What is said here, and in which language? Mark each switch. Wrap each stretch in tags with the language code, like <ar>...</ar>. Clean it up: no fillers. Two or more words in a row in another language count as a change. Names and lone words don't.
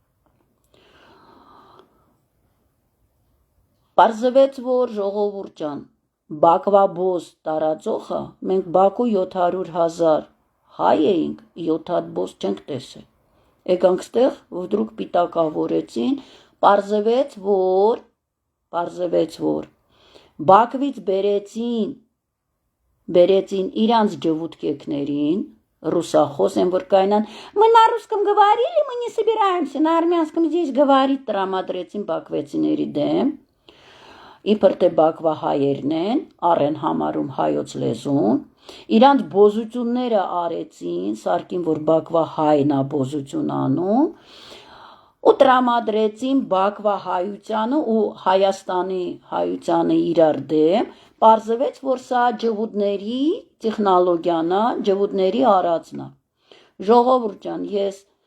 <hy>Պարզվեց, որ ժողովուրդ ջան, Բաքվա բոս տարածողը, մենք Բաքու 700,000 հայ էինք, 7 հատ բոս չենք տեսել։ Եկանք ստեղ, վդրուկ պիտակավորեցին, պարզվեց, որ Բաքվից բերեցին իրանց ջվուտկեկներին, русախոս են, որ կայնան,</hy> <ru>мы на русском говорили, мы не собираемся, на армянском здесь говорить,</ru> <hy>տրամադրեցին բաքվեցիների դեմ, իբր թե Բաքվա հայերն են, առեն համարում հայոց լեզուն, իրանց բոզությունները արեցին, սարկին, որ Բաքվա հայն է բոզություն անում, ու տրամադրեցին Բաքվա հայությանը ու Հայաստանի հայությանը իրար դեմ, պարզվեց, որ սա ջվուտների տեխնոլոգիան է, ջվուտների արածն է։ Ժողովուրդ ջան, ես</hy>